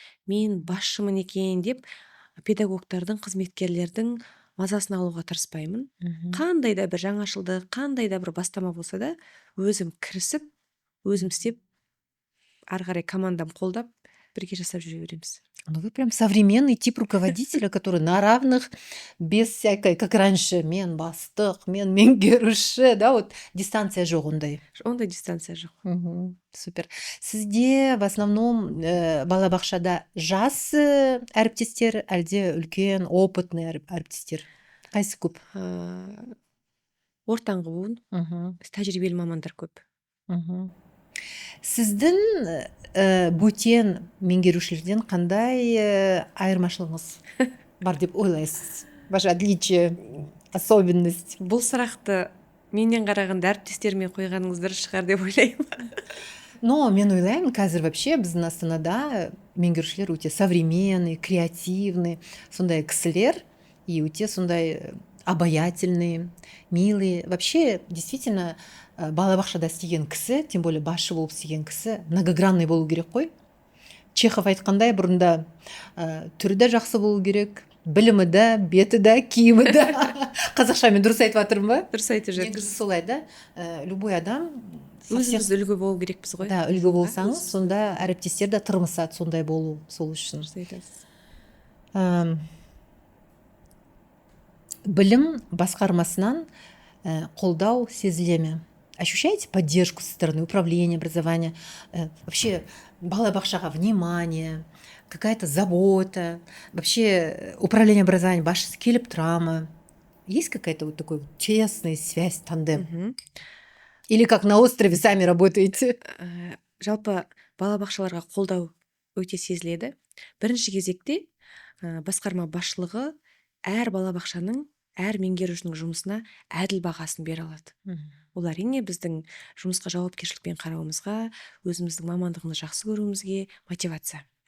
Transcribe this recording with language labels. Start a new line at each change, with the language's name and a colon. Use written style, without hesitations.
Kazakh: Мен басшымын екен деп педагогтардың, қызметкерлердің мазасын алуға тырыспаймын. Қандай да бір жаңашылдық, қандай да бір бастама болса да, өзім кірісіп, өзім істеп, ары қарай командам қолдап, бірге жасап жүре береміз.
Russian: Ну, вы прям современный тип руководителя, который на равных, без всякой, как раньше,
Kazakh: мен бастық, мен меңгеруші,
Russian: да, вот дистанция
Kazakh: жоқ ондай. Ондай дистанция жоқ. Супер. Сізде
Russian: в основном
Kazakh: балабақшада жас әріптестер, әлде үлкен,
Russian: опытный
Kazakh: әріптестер? Қайсы көп? Ортаңғы буын, тәжірибелі мамандар көп. Сіздің бөтен меңгерушілерден қандай айырмашылығыңыз бар деп ойлайсыз?
Russian: Ваше отличие, особенность.
Kazakh: Бұл сұрақты менен қарағанда әріптестеріме қойғаныңыз дұрыс шығар деп ойлаймын. Но мен ойлаймын, қазір
Russian: вообще
Kazakh: біздің Астанада меңгерушілер өте
Russian: современный, креативный,
Kazakh: сондай кісілер, и өте сондай
Russian: обаятельный, милый. Вообще, действительно,
Kazakh: балабақшада істеген кісі,
Russian: тем более
Kazakh: басшы болып істеген кісі,
Russian: многогранный
Kazakh: болу керек қой. Чехов айтқандай, бұрында түрі де жақсы болу керек, білімі де, беті де, киімі де. Қазақша мен дұрыс айтып жатырмын ба? Дұрыс айтып жүрсіз. Негізі солай да.
Russian: Любой
Kazakh: адам өзіміз үлгі болу керекпіз ғой. Да, үлгі болсаңыз, сонда әріптестер де тырмысады сондай болу, сол үшін. Дұрыс айтасыз. Білім басқармасынан қолдау сезіле ме?
Russian: Ощущаете поддержку со стороны управления образования? Вообще
Kazakh: балабақшаға
Russian: внимание, какая-то забота, вообще управление образованием
Kazakh: басшысы келіп тұра ма?
Russian: Есть какая-то вот такой тесная связь, тандем? Или как на острове сами работаете?
Kazakh: Жалпы балабақшаларға қолдау өте сезіледі. Бірінші кезекте басқарма басшылығы әр балабақшаның, әр меңгерушінің жұмысына әділ бағасын бере алады. Ол әрине біздің жұмысқа жауапкершілікпен қарауымызға, өзіміздің мамандығымызды жақсы көруімізге мотивация.